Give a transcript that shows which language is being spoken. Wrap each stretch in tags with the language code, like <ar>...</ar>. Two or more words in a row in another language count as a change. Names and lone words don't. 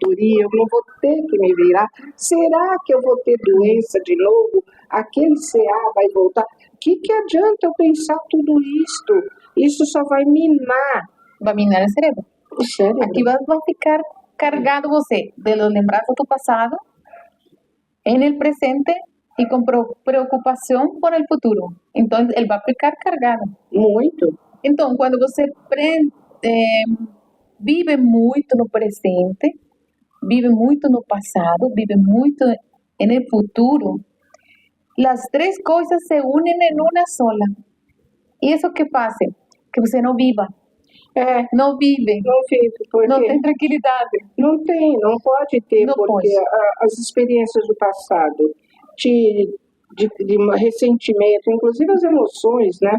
<pt>Eu não vou ter que me virar? Será que eu vou ter doença de novo? Aquele CA vai voltar? O que adianta eu pensar tudo isto? Isso só vai minar. Vai minar o cerebro. Aqui vai ficar cargado você de las lembranças do passado,</pt> <es>en el presente, y con preocupación por el futuro. Entonces, él va a ficar cargado.</es> <pt>Muito. Então, quando você vive muito no presente, vive muito no passado, vive muito</pt> <es>en el futuro, las tres cosas se unen en una sola.</es> <pt>E isso que passa? Que você não viva. Não vive. Não vive. Porque não tem tranquilidade. Não tem, não pode ter, não porque as experiências do passado de ressentimento, inclusive as emoções, né?</pt>